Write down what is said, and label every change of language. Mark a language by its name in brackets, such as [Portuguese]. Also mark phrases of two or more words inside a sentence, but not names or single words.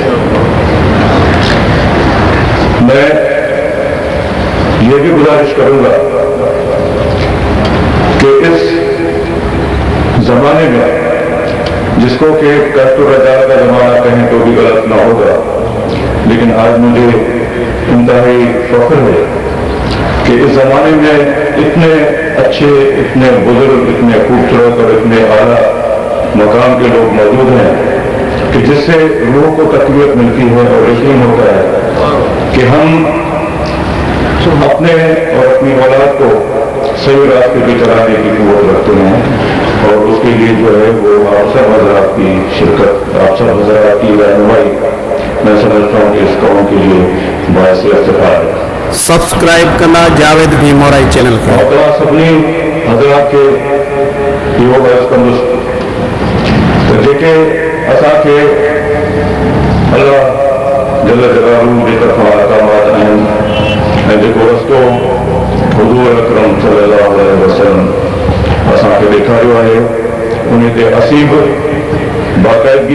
[Urdu] میں یہ بھی گزارش کروں گا کہ اس زمانے میں، جس کو کہ کشٹ اور رجال کا زمانہ کہیں تو بھی غلط نہ ہوگا، لیکن آج مجھے انتہائی فخر ہے کہ اس زمانے میں اتنے اچھے، اتنے بزرگ، اتنے خوبصورت اور اتنے اعلیٰ مقام کے لوگ موجود ہیں کہ جس سے روح کو تقویت ملتی ہے اور یقین ہوتا ہے کہ ہم اپنے اور اپنی اولاد کو صحیح راستے پہ چلانے کی قوت رکھتے ہیں، اور اس کے لیے جو ہے وہ آپ سب حضرات کی شرکت، آپ سب حضرات کی رہنمائی میں سمجھتا ہوں کہ اس قوم کے لیے باعث افتخار ہے۔ [Sindhi] सब्सक्राइब कंदा जावेद भी मोराई चैनल खे। [Urdu] اور سبھی حضرات کے [Sindhi] इहो बस कंदुसि त जेके असांखे अल्लाह जल जलालू जे तरफ़ां अहकामात आहिनि ऐं जेको रस्तो हुज़ूर अकरम सल्लल्लाहु अलैहि वसल्लम असांखे ॾेखारियो आहे उन ते असीं बि बाक़ाइदगी